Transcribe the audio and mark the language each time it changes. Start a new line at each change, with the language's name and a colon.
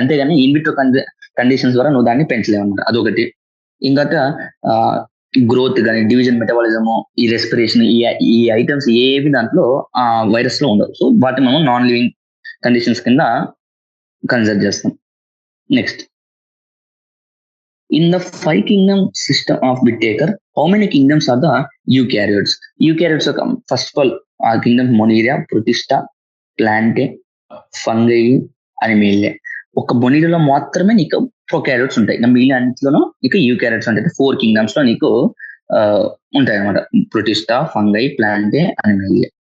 Telugu: అంతేగాని in vitro conditions ద్వారా నువ్వు దాన్ని పెంచలేము అనమాట. అదొకటి. ఇంకా గ్రోత్ కానీ, డివిజన్, మెటబాలిజము, ఈ రెస్పిరేషన్, ఈ ఐటమ్స్ ఏవి దాంట్లో వైరస్ లో ఉండవు. సో వాటిని మనం నాన్ లివింగ్ కండిషన్స్ కింద కన్సిడర్ చేస్తాం.
English: Next, in the 5 kingdom system of Whittaker, how many kingdoms are the eukaryotes?
Telugu: Eukaryotes first of all ఆ కింగ్డమ్ మొనీరియా, ప్రొటిస్టా, ప్లాంటే, ఫంగై, అనిమేలియా. ఒక బొనీరియాలో మాత్రమే నీకు ప్రొకారియోట్స్ ఉంటాయి. మిగిలిన అన్నింటిలోనూ నీకు యూకారియోట్స్ ఉంటాయి. 4 kingdoms లో నీకు ఉంటాయి అనమాట. Protista, fungi, ప్లాంటే, Animalia.